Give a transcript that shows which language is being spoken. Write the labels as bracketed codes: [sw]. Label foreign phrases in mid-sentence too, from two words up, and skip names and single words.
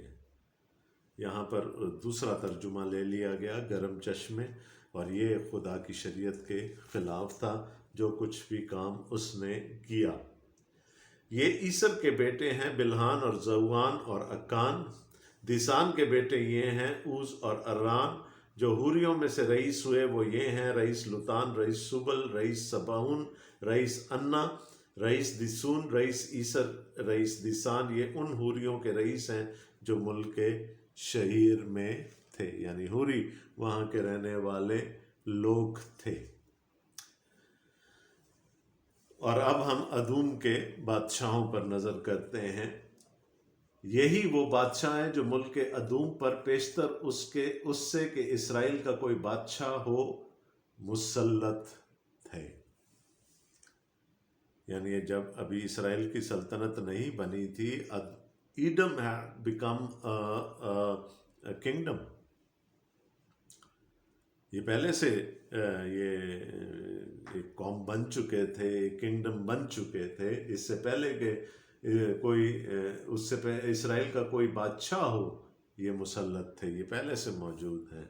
[ur] یہاں پر دوسرا ترجمہ لے لیا گیا گرم چشمے، اور یہ خدا کی شریعت کے خلاف تھا جو کچھ بھی کام اس نے کیا۔ یہ عیسر کے بیٹے ہیں بلحان اور زوان اور اکان۔ دیسان کے بیٹے یہ ہیں اوز اور اران۔ جو حوریوں میں سے رئیس ہوئے وہ یہ ہیں رئیس لوتان، رئیس سبل، رئیس سباؤن، رئیس انا، رئیس دیسون، رئیس عیسر، رئیس دیسان۔ یہ ان حوریوں کے رئیس ہیں جو ملک شہیر میں تھے، یعنی حوری وہاں کے رہنے والے لوگ تھے۔ اور اب ہم ادوم کے بادشاہوں پر نظر کرتے ہیں۔ یہی وہ بادشاہ ہیں جو ملک ادوم پر پیشتر اس سے کہ اسرائیل کا کوئی بادشاہ ہو مسلط تھے۔ یعنی جب ابھی اسرائیل کی سلطنت نہیں بنی تھی، ایڈم [en] had become a kingdom۔ [ur] یہ پہلے سے یہ ایک قوم بن چکے تھے، ایک کنگڈم بن چکے تھے، اس سے پہلے کہ اس سے پہلے اسرائیل کا کوئی بادشاہ ہو یہ مسلط تھے، یہ پہلے سے موجود ہیں۔